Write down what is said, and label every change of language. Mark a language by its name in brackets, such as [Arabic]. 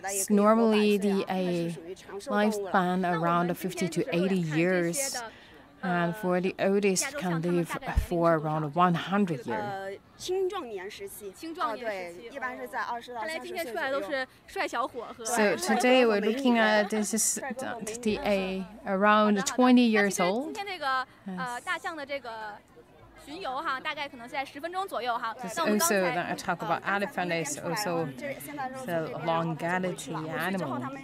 [English] Normally the lifespan around 50 to 80 years. And for the oldest can live for around 100 years. [Chinese] 青壮年时期，对，一般是在20到30岁左右。 [English] So today we're looking at this is around 20 years old. [Chinese] 今天这个大象的这个巡游哈，大概可能在10分钟左右哈。 [English] Also, that I talk about elephant is also the longevity animal.